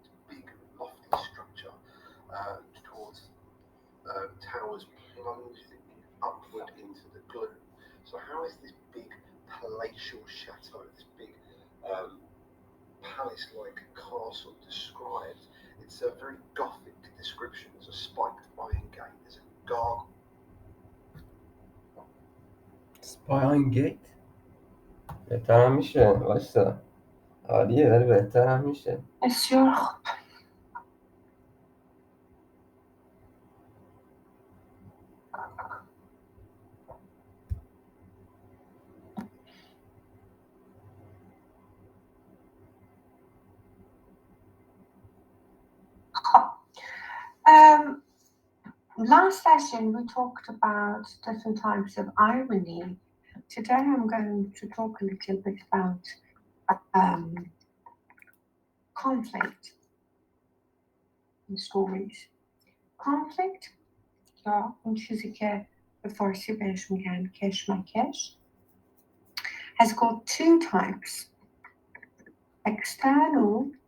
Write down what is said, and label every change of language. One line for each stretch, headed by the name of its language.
English: Big lofty structure towards towers plunging upward into the gloom. So how is this big palatial chateau, this big palace-like castle described? It's a very gothic description. There's a spiked iron gate, there's a gargoyle.
Persian: سپاین گیت بهتر هم میشه واسه عالیه ولی بهتر هم میشه. بسیار خوب.
English: Last session we talked about different types of irony. Today I'm going to talk a little bit about conflict in stories.
Persian: Conflict یا اون چیزی که به فارسی بهش میگن کشمکش
English: has got two types, external